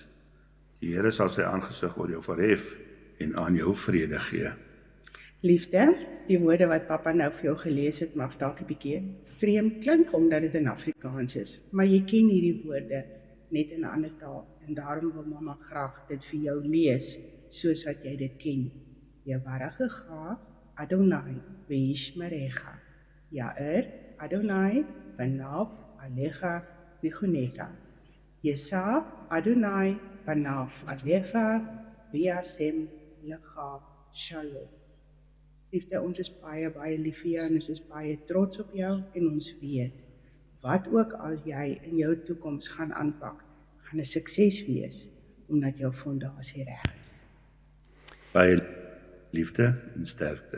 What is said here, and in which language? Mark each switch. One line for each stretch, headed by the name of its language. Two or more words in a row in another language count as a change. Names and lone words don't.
Afrikaans: Die Here sal sy aangesig oor jou verhef en aan jou vrede gee. Liefde, die woorde wat pappa nou vir jou gelees het, mag dalk 'n bietjie vreemd klink omdat dit in Afrikaans is, maar jy ken hierdie woorde net in 'n ander taal, en daarom wil mamma graag dit vir jou lees, soos wat jy dit ken.
Hebrew: יברכך אדני וישמרך, יאר אדני פניו אליך ויחנך, ישא אדני פניו אליך וישם לך שלום.
Afrikaans: Liefde, ons is baie lief vir jou en ons is baie trots op jou, en ons weet, wat ook al jy in jou toekoms gaan aanpak, gaan 'n sukses wees, omdat jou fondasie reg is. Baie liefde en sterkte.